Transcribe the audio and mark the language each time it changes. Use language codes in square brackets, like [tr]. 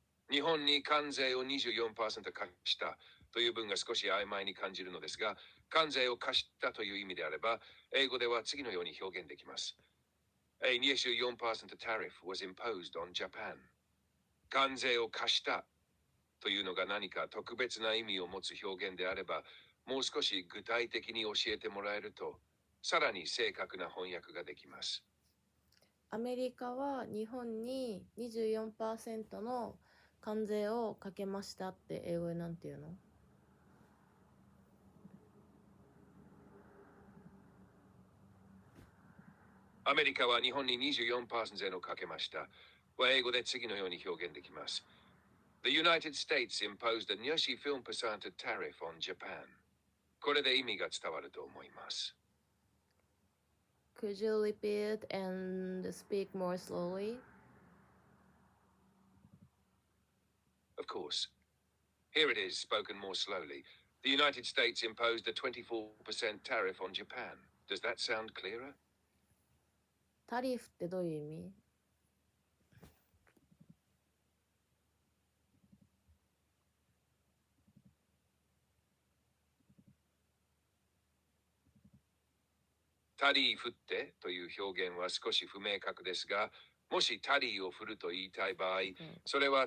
[ja] 日本に関税を 24% 課したという文が少し曖昧に感じるのですが、関税を課したという意味であれば、英語では次のように表現できます。 [en] A 24% tariff was imposed on Japan. [ja] 関税を課したというのが何か特別な意味を持つ表現であれば、もう少し具体的に教えてもらえると、さらに正確な翻訳ができます。アメリカは日本に 24% の関税をかけましたって英語でなんていうの？アメリカは日本に 24% 税をかけました。は英語で次のように表現できます。 The United States imposed a 24% tariff on Japan. これで意味が伝わると思います。 [en] Could you repeat and speak more slowly? Of course. Here it is, spoken more slowly. The United States imposed a 24% tariff on Japan. Does that sound clearer? [ja] タリフってどういう意味？タリー振ってという表現は少し不明確ですが、もしタリーを振ると言いたい場合、それは